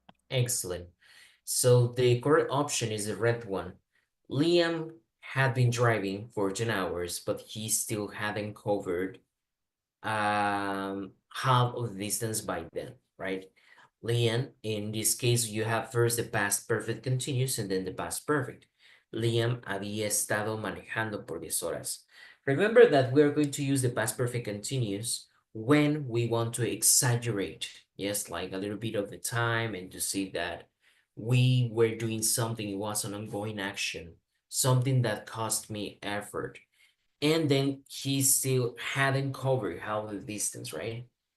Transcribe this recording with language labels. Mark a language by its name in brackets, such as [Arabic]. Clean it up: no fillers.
[English] Excellent. So the correct option is the red one. Liam had been driving for 10 hours, but he still hadn't covered half of the distance by then, right? Liam, in this case, you have first the past perfect continuous and then the past perfect. [Spanish] Liam había estado manejando por 10 horas. [English] Remember that we're going to use the past perfect continuous when we want to exaggerate, yes, like a little bit of the time and to see that we were doing something, it was an ongoing action, something that cost me effort. And then he still hadn't covered half the distance, right?